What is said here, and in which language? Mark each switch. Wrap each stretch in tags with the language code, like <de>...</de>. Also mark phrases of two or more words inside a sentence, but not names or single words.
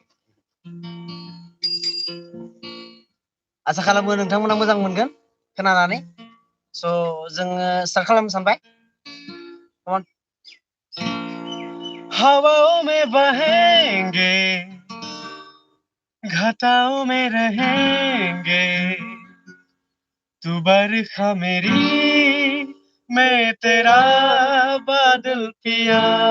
<brx>आसा खालामो नोंथांमोना मोजां मोनगोन खोनानानै स' जोङो स्टार्ट खालामनो सानबाय</brx> <en>Come on.</en> <hi>हवाओं में बहेंगे घटाओं में रहेंगे तू बरखा मेरी मैं तेरा बादल पिया</hi>